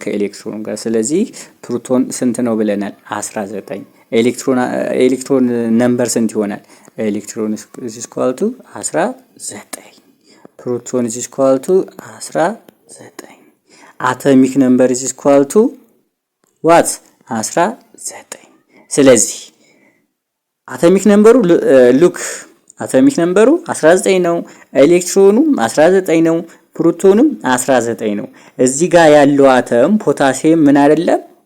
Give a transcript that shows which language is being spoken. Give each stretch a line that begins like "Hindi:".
Amharic: ከኤሌክትሮን ጋር። ስለዚህ ፕሮቶን ስንት ነው ብለናል? 19። ኤሌክትሮን ነምበር ስንት ይሆናል?
English: ኤሌክትሮን is equal to 19። ፕሮቶን is equal to 19። አቶሚክ ነምበር is equal to what?
Amharic: 19። ስለዚህ አቶሚክ ነምበሩ አቶሚክ ነምበሩ 19 ነው። ኤሌክትሮኑም 19 ነው። ፕሮቶንም 19 ነው። እዚህ ጋር ያለው አተም ፖታሲየም ምን አይደለም?